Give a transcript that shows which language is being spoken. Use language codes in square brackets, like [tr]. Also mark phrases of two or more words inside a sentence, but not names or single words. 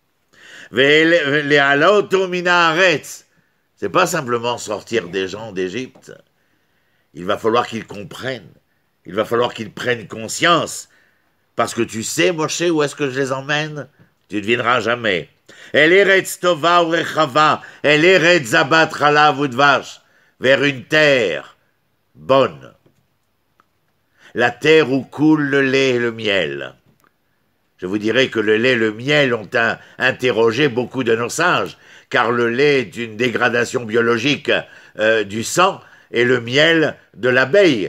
[fr] C'est pas simplement sortir des gens d'Égypte. Il va falloir qu'ils comprennent. Il va falloir qu'ils prennent conscience. Parce que tu sais, Moshe, où est-ce que je les emmène? Tu ne devineras jamais. [he] אל ארץ טובה ורחבה אל ארץ זבת חלב ודבש, [fr] vers une terre bonne. La terre où coule le lait et le miel. Je vous dirais que le lait et le miel ont interrogé beaucoup de nos sages, car le lait est une dégradation biologique du sang, et le miel de l'abeille.